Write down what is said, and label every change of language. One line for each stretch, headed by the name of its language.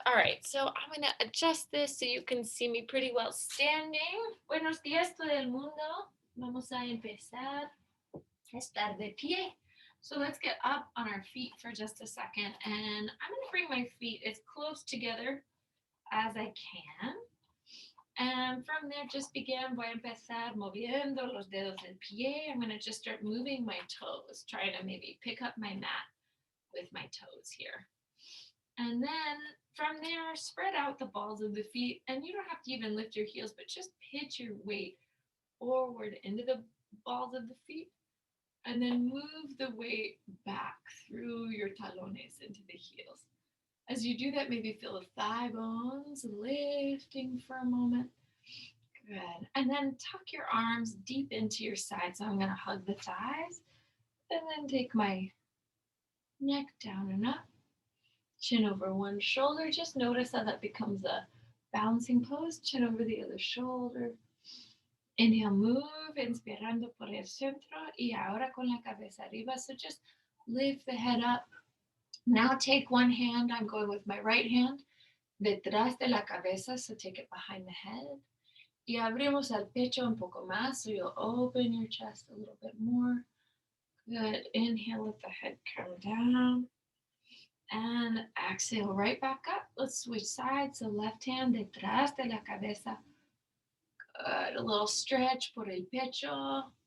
English: All right, so I'm going to adjust this so you can see me pretty well standing.
Spanish: Buenos días, todo el mundo. Vamos a empezar a estar de pie.
English: So let's get up on our feet for just a second, and I'm going to bring my feet as close together as I can. And from there, just begin.
Spanish: Voy a empezar moviendo los dedos del pie.
English: I'm going to just start moving my toes, trying to maybe pick up my mat with my toes here. And then from there, spread out the balls of the feet. And you don't have to even lift your heels, but just pitch your weight forward into the balls of the feet. And then move the weight back through your talones into the heels. As you do that, maybe feel the thigh bones lifting for a moment. Good. And then tuck your arms deep into your sides. So I'm going to hug the thighs and then take my neck down and up. Chin over one shoulder. Just notice how that becomes a balancing pose.
Spanish: Chin over the other shoulder.
English: Inhale, move,
Spanish: inspirando por el centro. Y ahora con la cabeza arriba.
English: So just lift the head up. Now take one hand. I'm going with my right hand.
Spanish: Detrás de la cabeza.
English: So take it behind the head.
Spanish: Y abrimos el pecho un poco más.
English: So you'll open your chest a little bit more. Good. Inhale, let the head come down. And exhale right back up. Let's switch sides. So left hand
Spanish: detrás de la cabeza.
English: Good. A little stretch
Spanish: por el pecho.